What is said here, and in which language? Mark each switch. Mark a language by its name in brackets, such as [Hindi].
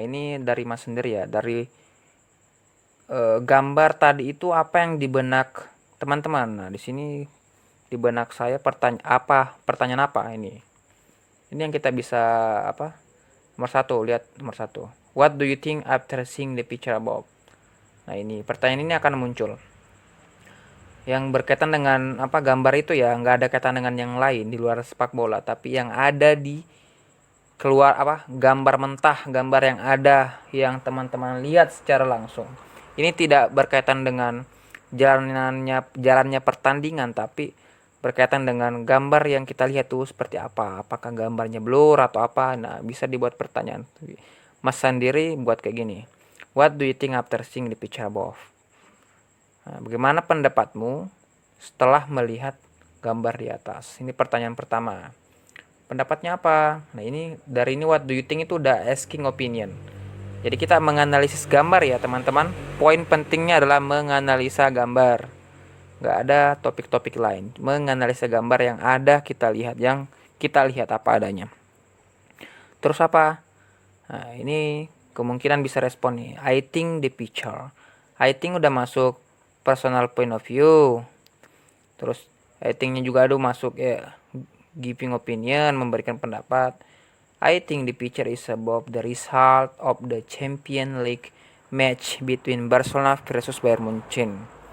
[Indonesian] Ini dari Mas sendiri ya. Dari gambar tadi itu apa yang di benak teman-teman? Nah, di sini di benak saya pertanyaan apa ini? Ini yang kita bisa nomor satu, lihat nomor satu. [English] What do you think after seeing the picture above? [Indonesian] Nah, ini pertanyaan ini akan muncul yang berkaitan dengan gambar itu ya, nggak ada kaitan dengan yang lain di luar sepak bola, tapi yang ada di gambar mentah, gambar yang ada yang teman-teman lihat secara langsung. Ini tidak berkaitan dengan jalannya pertandingan, tapi berkaitan dengan gambar yang kita lihat tuh seperti apa. Apakah gambarnya blur atau apa? Nah, bisa dibuat pertanyaan. Mas sendiri buat kayak gini. [English] What do you think after seeing the picture above? [Indonesian] Nah, bagaimana pendapatmu setelah melihat gambar di atas? Ini pertanyaan pertama. Pendapatnya apa? Nah, dari ini [English] what do you think [Indonesian] itu udah asking opinion. Jadi kita menganalisis gambar ya teman-teman. Poin pentingnya adalah menganalisa gambar. Nggak ada topik-topik lain. Menganalisa gambar yang ada kita lihat apa adanya. Terus apa? Nah, ini kemungkinan bisa respon nih. [English] I think the picture. [Indonesian] I think udah masuk personal point of view. Terus I think-nya juga ada masuk ya giving opinion, memberikan pendapat. [English] I think the picture is about the result of the Champions League match between Barcelona versus Bayern Munchen.